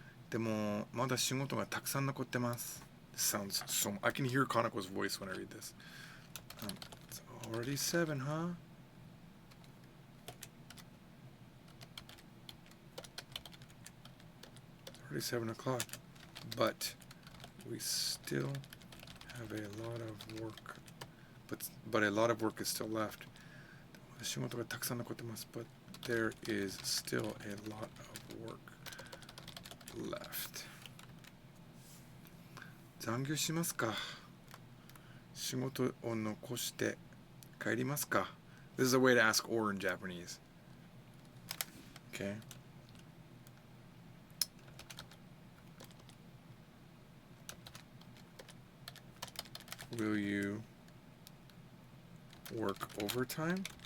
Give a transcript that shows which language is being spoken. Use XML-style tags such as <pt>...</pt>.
<ja>でもまだ仕事がたくさん残ってます。</ja> <en>This sounds so. I can hear Kaneko's voice when I read this. It's already 7, huh? It's already 7 o'clock, but we still have a lot of work. But a lot of work is still left.</en> <ja>仕事がたくさん残ってます。</ja> <en>But there is still a lot of work left.</en> <ja>残業しますか? 仕事を残して帰りますか?</ja> <en>This is a way to ask or in Japanese. Okay. Will you work overtime?</en>